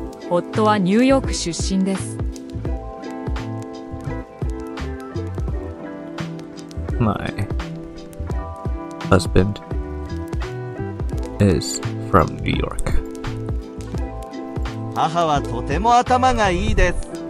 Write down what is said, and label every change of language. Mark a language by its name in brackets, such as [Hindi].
[Japanese] 夫はニューヨーク出身です。 [English] My husband is from New York. [Japanese] 母はとても頭がいいです。